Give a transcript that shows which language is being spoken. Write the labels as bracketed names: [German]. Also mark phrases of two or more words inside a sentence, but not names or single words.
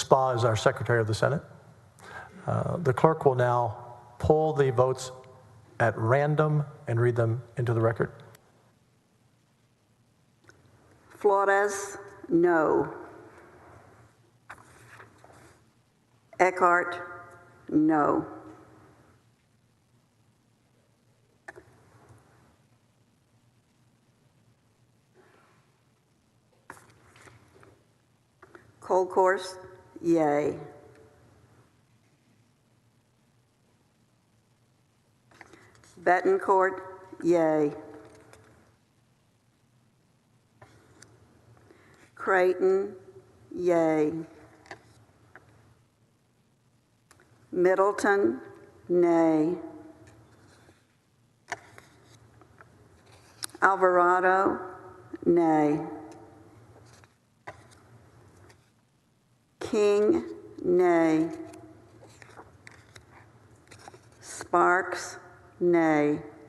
[English] Spa is our Secretary of the Senate. The clerk will now pull the votes at random and read them into the record. Flores, no. Eckhart, no. Colcourse, yay. Betancourt, yay. Creighton, yay. Middleton, nay. Alvarado, nay. King, nay. Sparks, nay.